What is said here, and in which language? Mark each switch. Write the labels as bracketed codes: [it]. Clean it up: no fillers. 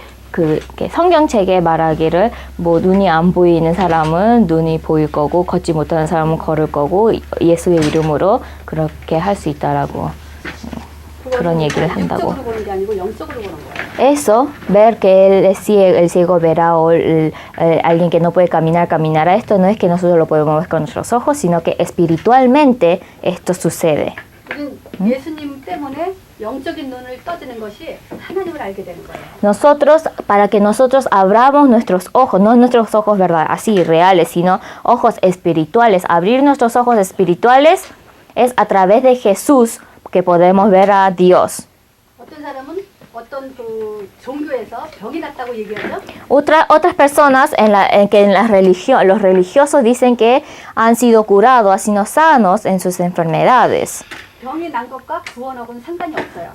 [ko] 그 성경책에 말하기를 뭐 눈이 안 보이는 사람은 눈이 보일 거고 걷지 못하는 사람은 걸을 거고 예수의 이름으로 그렇게 할 수 있다라고 그런 얘기를 한다고. 육적으로 보는 게 아니고 영적으로 보는 거예요. [es] Eso, ver que el ciego verá o alguien que no puede caminar caminará, esto no es que nosotros lo podemos ver con nuestros ojos, sino que espiritualmente esto sucede. [ko] 예수님 때문에 영적인 눈을 떠지는 것이 하나님을 알게 되는 거예요. [es] Nosotros, para que nosotros abramos nuestros ojos, no nuestros ojos verdad, así reales, sino ojos espirituales. Abrir nuestros ojos espirituales es a través de Jesús que podemos ver a Dios. [ko] 어떤 사람은 어떤 그 종교에서 병이 났다고 얘기하죠. [es] Otras personas los religiosos dicen que han sido curados, han sido sanos en sus enfermedades. [ko] 병이 난 것과 구원하고는 상관이 없어요.